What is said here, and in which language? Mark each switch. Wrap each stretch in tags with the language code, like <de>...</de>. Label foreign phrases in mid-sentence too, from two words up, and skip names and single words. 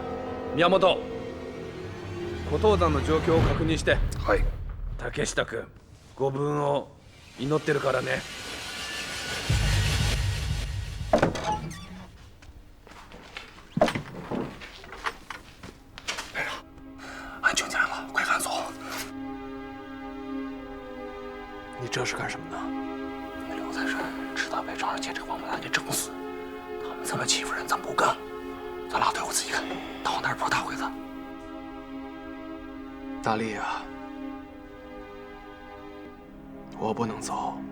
<ja>宮本、小藤山の状況を確認して。はい。竹下君、ご武運を祈ってるからね。</ja> <zh>俺听见了，快赶走！你这是干什么呢？你们留在这儿，直到被张仁杰这个王八蛋给整死。他们这么欺负人，咱不干。咱拉队伍自己干，到那儿不打回子。大力啊，我不能走。</zh>